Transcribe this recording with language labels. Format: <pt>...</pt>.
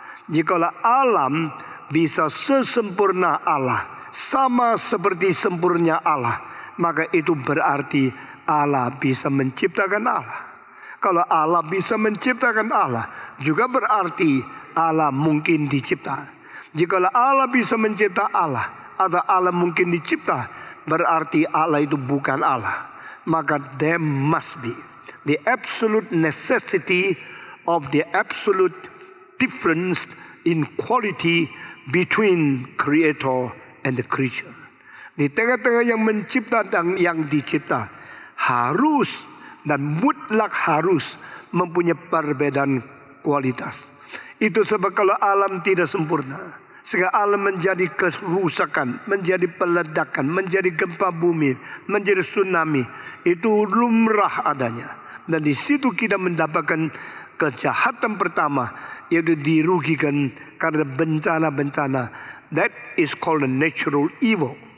<id>Jikalau alam bisa sesempurna Allah, sama seperti sempurna Allah, maka itu berarti Allah bisa menciptakan Allah. Kalau Allah bisa menciptakan Allah, juga berarti Allah mungkin dicipta. Jikalau Allah bisa mencipta Allah, atau Allah mungkin dicipta, berarti Allah itu bukan Allah.</id> <en>Maka there must be the absolute necessity of the absolute difference in quality between creator and the creature.</en> <id>Di tengah-tengah yang mencipta dan yang dicipta, harus dan mutlak harus mempunyai perbedaan kualitas. Itu sebab kalau alam tidak sempurna, sehingga alam menjadi kerusakan, menjadi peledakan, menjadi gempa bumi, menjadi tsunami, itu lumrah adanya. Dan di situ kita mendapatkan kejahatan pertama, yaitu dirugikan karena bencana-bencana.</id> <en>That is called a natural evil.</en>